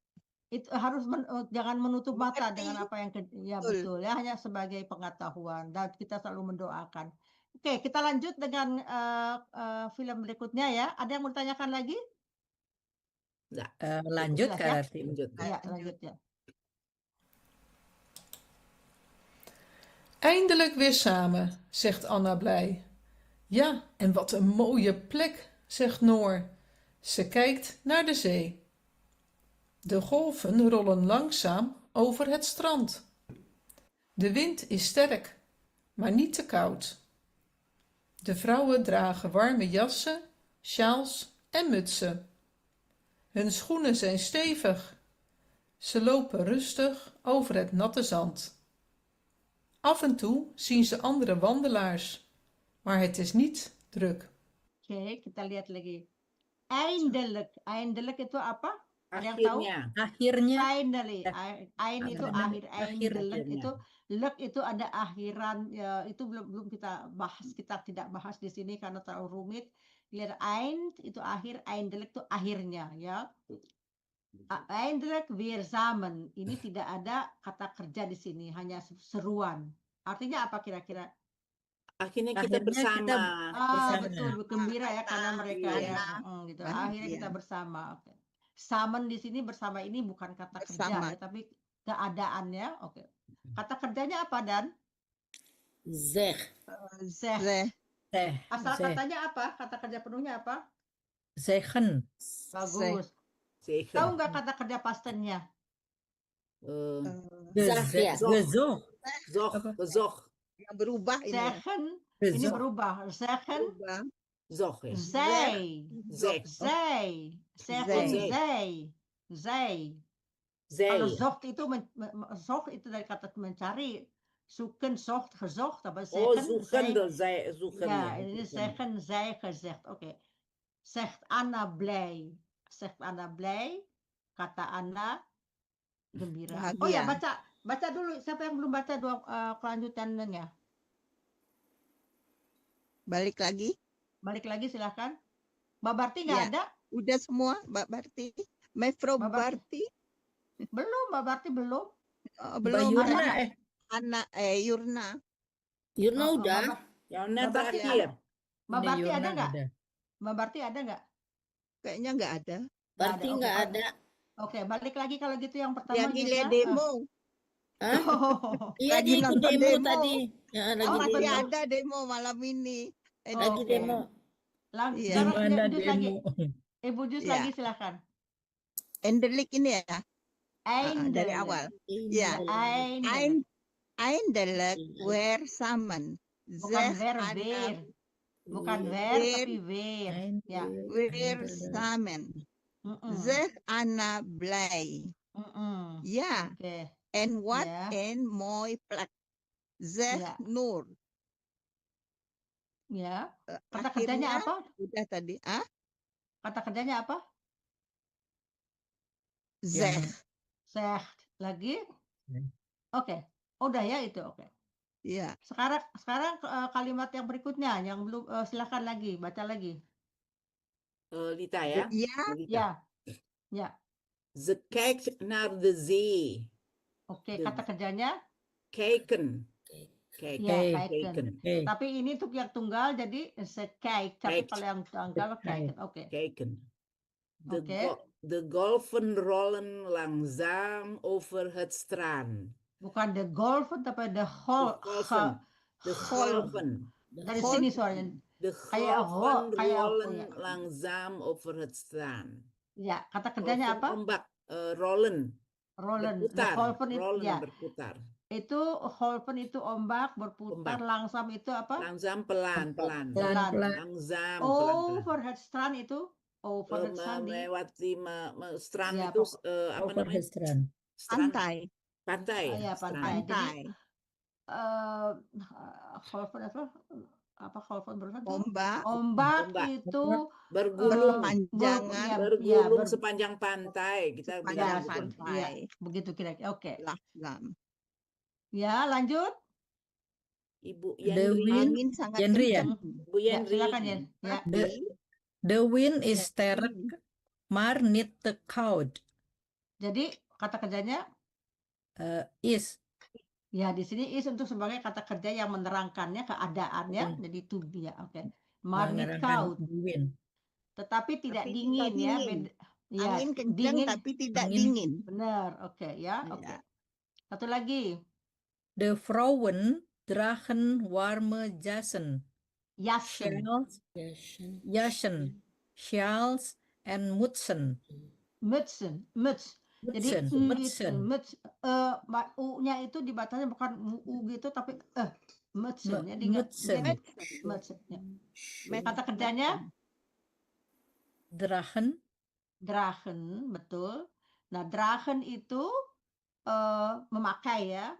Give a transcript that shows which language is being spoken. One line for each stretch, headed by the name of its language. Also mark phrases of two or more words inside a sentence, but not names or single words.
Indonesian: itu harus jangan menutup mata Mengerti. dengan apa yang ya Betul. betul ya, hanya sebagai pengetahuan dan kita selalu mendoakan. Oke, kita lanjut dengan film berikutnya ya. Ada yang mau ditanyakan lagi? Lanjut Jelas Kak ya? Rarti. Lanjut. Ya, lanjut ya.
Dutch: Eindelijk weer samen, zegt Anna blij. Ja, en wat een mooie plek, zegt Noor. Ze kijkt naar de zee. De golven rollen langzaam over het strand. De wind is sterk, maar niet te koud. De vrouwen dragen warme jassen, sjaals en mutsen. Hun schoenen zijn stevig. Ze lopen rustig over het natte zand. Af en toe zien ze andere wandelaars, maar het is niet druk.
Indonesian: Oke, kita lihat lagi. Eindelijk. Eindelijk itu apa? Ada yang tahu? Akhirnya. Akhirnya, Finally. Ain itu akhir. Eindelijk Akhirnya. itu lek itu ada akhiran ya, itu belum kita bahas, kita tidak bahas di sini karena terlalu rumit. Lihat eind itu akhir, eindelijk itu akhirnya ya.
Dutch: Eindelijk weer samen.
Indonesian: Ini tidak ada kata kerja di sini, hanya seruan. Artinya apa kira-kira? Akhirnya kita Akhirnya kita bersama. bersama. Betul, gembira ya karena mereka Iya. ya, gitu. Akhirnya kita bersama. Oke. Samen di sini bersama ini bukan kata kerja Bersama. ya, tapi keadaannya. Oke. Kata kerjanya apa Dan? Zeg. Zeg. Teh, Asal katanya apa? Kata kerja penuhnya apa? zeggen. Bagus. Zeker. Tahu nggak kata kerja pastennya? Zag ya. Gezog. Zog, Apa? gezog, Yang berubah ini. Ya. Zeggen, ini Gezog. berubah. Zeggen, Berubah. zog ya. zij. Zeg.
Dutch: Zij. Zeggen,
Indonesian: Zij.
Dutch: zij. Zij.
Indonesian: Kalau Zij. zocht itu zocht itu dari kata mencari.
Dutch: Zoeken, zocht, gezocht. Apa
Indonesian: Oh, zeggen,
Dutch: zoekende. Zij, zoekende. ja, ini zeggen, zij, gezegd. Oke. Zegt Anna blij. Zegt Anna blij.
Indonesian: Kata Anna gembira. Oh ya, Bahagia. baca dulu. Siapa yang belum baca kelanjutannya? Balik lagi. Balik lagi silahkan. Mbak Barti nggak Ya. ada? Udah semua, Mbak Barti. Mevrouw Mbak Barti. Barti. Belum, Mbak Barti belum. Oh, Mbak belum. Yurna, Yurna. Yurna Oh, udah. Yang Mbak net Barti terakhir. Mbak Ini Barti Yurna ada nggak? ada. Mbak Barti ada nggak? Kayaknya nggak ada. Berarti Oke, nggak Pak. ada. Oke, balik lagi kalau gitu yang pertama Yang nilai Yurna. demo. Hah? Oh, Iya Lagi dia ikut nonton demo demo. tadi. Ya, lagi Oh, Masih demo. ada demo malam ini. Lagi Oke. demo. Iya. Sekarang Gimana Jus lagi. demo? Ibu Jus Iya. lagi silakan. Endelik ini ya. Dari Eindelijk. awal. Ya. Eindelijk.
Dutch: Eindelijk weer samen.
Indonesian: Bukan Zeg wer, Anna weer. Bukan Weer. wer, weer, tapi weer. Ya.
Dutch: weer samen. Mm-mm. Zeg Anna blij. Mm-mm.
Indonesian: Ja, Oke.
Dutch: en wat
Indonesian: Ya.
Dutch: een mooi plek. Zeg
Indonesian: Ya. Nur. Ya. Kata kerjanya Akhirnya apa? udah tadi. Ah, Kata kerjanya apa? zeg. Zegt. Lagi? Hmm. Oke. Udah ya itu. Oke. Ja. Sekarang kalimat yang berikutnya yang belum silakan lagi baca lagi. Lita ya. Ja, Lita. Ya. Ya.
Dutch: Ze kijkt naar de zee.
Indonesian: Oke, De- kata kerjanya Kijken. ya Kijk. kijken. Oke. Tapi ini untuk yang tunggal jadi kijk, tapi Kijkt. kalau yang tunggal kijken. Oke. Kijken. Oké.
Dutch: De golven rollen langzaam over het strand.
Indonesian: Bukan
Dutch: de golven
Indonesian: tapi de
Dutch: golven. De golven.
Indonesian: dari sini suaranya. De Kayak golven kayak rollen ya.
Dutch: langzaam over het strand.
Indonesian: Ya, kata kerjanya Golven apa? ombak. Rollen.
Dutch: Rollen. De
Indonesian: Berputar. golven itu Rollen ya. berputar. Itu golven itu ombak berputar, Ombak. langsam itu apa? Langzaam pelan-pelan. Pelan-pelan. Langzaam pelan-pelan.
Dutch: Overhead strand
Indonesian: itu
Dutch: overhead strand
Indonesian: di Melewati strand Ya, itu apa Over namanya? the strand. Strand. pantai. Pantai. Ah, ya, strand. pantai. Jadi Pantai. golven apa golven berusaha tuh? Ombak Ombak Ombak. itu Bergulung. berpanjangan ya, Bergulung ber- sepanjang pantai. Kita sepanjang bilang gitu. pantai. ya, begitu kira-kira. Oke. Langzaam. Ya, lanjut. Ibu The Yandri. wind, Angin sangat Yandri ya? kencang. Bu Ya, Yandri. silakan ya. Ya.
English: The wind
Dutch: is sterk, maar niet te koud.
Indonesian: Jadi kata kerjanya Is. ya di sini is untuk sebagai kata kerja yang menerangkannya keadaannya. Jadi
English: to be
Indonesian: ya. Oke.
Dutch: Maar niet
Indonesian: Menerangkan koud.
English: the wind.
Indonesian: Tetapi tidak Tapi dingin tidak ya. dingin. Ya, Angin kencang dingin. tapi tidak Angin. dingin. Benar. Oke ya. Ya. Oke. Satu lagi.
Dutch: De vrouwen dragen warme jassen,
Indonesian: Jassen.
Dutch: jassen,
English: shawls, and
Dutch: mutsen. Mutsen. Muts. Jadi
Indonesian: Mutsen. muts. U-nya itu dibatanya bukan u gitu tapi mutsen. Jadi Mutsen. mutsen. Ya. Kata kerjanya Dragen, dragen, betul. Nah, dragen itu memakai ya,